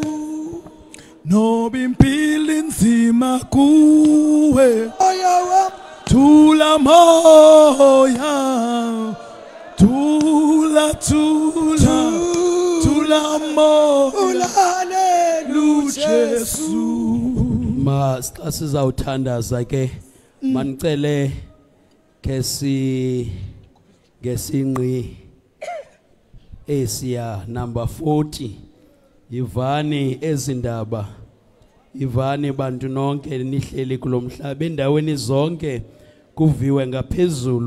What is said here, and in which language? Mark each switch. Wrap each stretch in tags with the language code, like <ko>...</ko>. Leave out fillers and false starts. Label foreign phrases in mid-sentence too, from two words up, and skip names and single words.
<zu>Noba impilo inzima kuwe, moya wami, thula moya, thula, thula, thula moya, haleluya Jesu.</zu> <xh>Xa sizawuthandaza ke manicele ngesinqi esiya number 40 yivani ezindaba, yivani bantu nonke nihleli kulomhlaba endaweni zonke, kuviwe ngaphezulu</xh>